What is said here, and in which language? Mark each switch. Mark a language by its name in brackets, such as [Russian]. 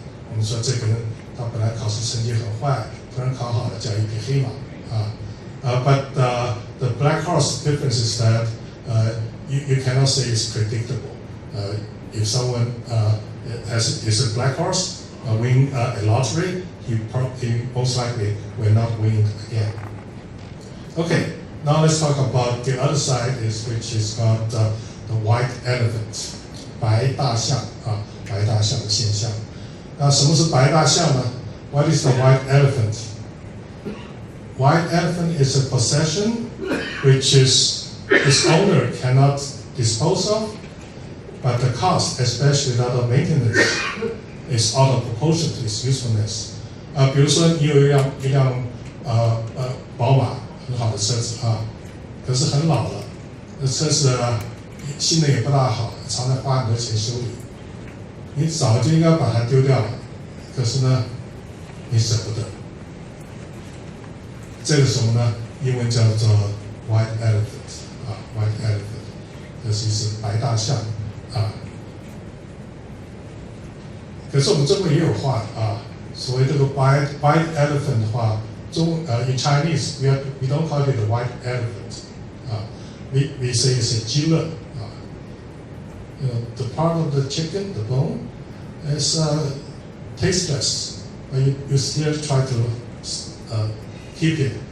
[Chinese] 我们说这个人他本来考试成绩很坏，突然考好了，叫一匹黑马啊。 [English] But the black horse difference is that you cannot say it's predictable. If someone is a black horse, win a lottery, he most likely will not win again. Okay, now let's talk about the other side, which is called the white elephant, [Chinese] 白大象啊，白大象的现象。那什么是白大象呢？ [English] What is the white elephant? White elephant is a possession which its owner cannot dispose of, but the cost, especially that of maintenance, is out of proportion to its usefulness. [Chinese] 比如说你有一辆宝马很好的车子啊，可是很老了，那车子性能也不大好，常常花很多钱修理，你早就应该把它丢掉了，可是呢，你舍不得。这个什么呢？英文叫做 white elephant 啊 ，white elephant， 这是一只白大象啊。可是我们中文也有话啊，所谓这个 [English] white elephant 的话，in Chinese we don't call it a white elephant 啊 ，we say it's a 鸡肋啊。 The part of the chicken, the bone, is tasteless, but you still try to keep it.